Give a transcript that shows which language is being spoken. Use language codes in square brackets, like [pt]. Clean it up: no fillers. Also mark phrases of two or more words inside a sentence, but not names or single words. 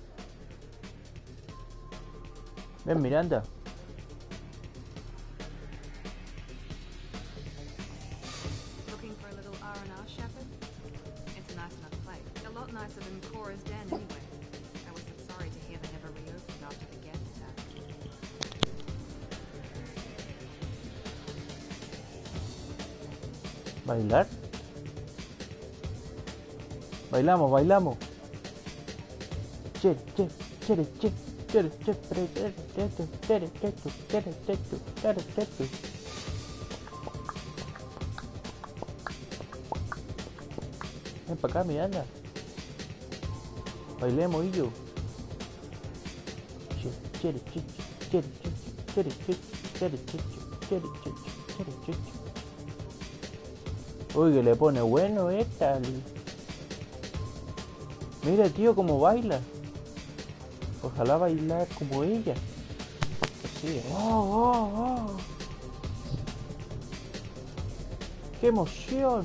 [es] Ven, Miranda. [en] Looking for a little R&R, Shepard? It's a nice enough place. A lot nicer than Cora's den, anyway. I wasn't sorry to hear they never reopened after the Geth attack. [es] ¿Bailar? Bailamos, bailamos. Che, che, che, che, che, che, che, che, che, che, che, che, che. Ven para acá, Miranda. Bailemos, y yo. Che, che, che, che, che, che, che, che, che, che, che. Uy, que le pone bueno esta. Mira, tío, cómo baila. Ojalá bailar como ella. Sí, ¡Oh! ¡Qué emoción!